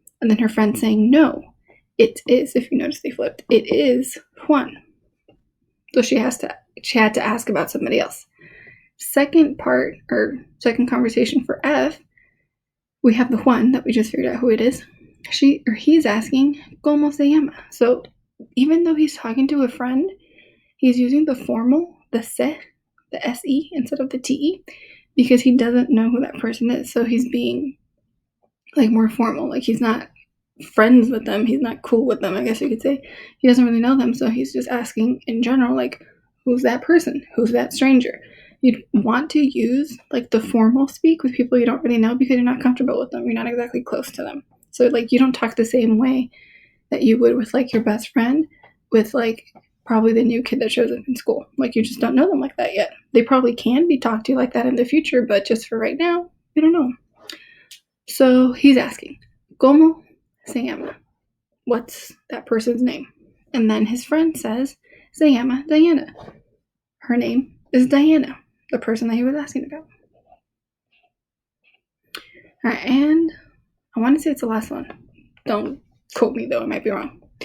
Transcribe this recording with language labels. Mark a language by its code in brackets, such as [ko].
[en] And then her friend saying, no, it is. If you notice, they flipped. It is Juan. So she had to ask about somebody else. Second part, or second conversation for F, we have the Juan that we just figured out who it is. He's asking, [es] ¿Cómo se llama? [en] So even though he's talking to a friend, he's using the formal, the se, the se instead of the te, because he doesn't know who that person is. So he's being like more formal. Like he's not friends with them. He's not cool with them, I guess you could say. He doesn't really know them. So he's just asking in general, like, who's that person? Who's that stranger? You'd want to use like the formal speak with people you don't really know because you're not comfortable with them. You're not exactly close to them. So like you don't talk the same way that you would with like your best friend with like probably the new kid that shows up in school. Like you just don't know them like that yet. They probably can be talked to like that in the future, but just for right now, we don't know. So he's asking, [es] ¿Cómo se llama? [en] What's that person's name? And then his friend says, [es] se llama Diana. [en] Her name is Diana, the person that he was asking about. All right, and I want to say it's the last one. Don't quote me though, I might be wrong.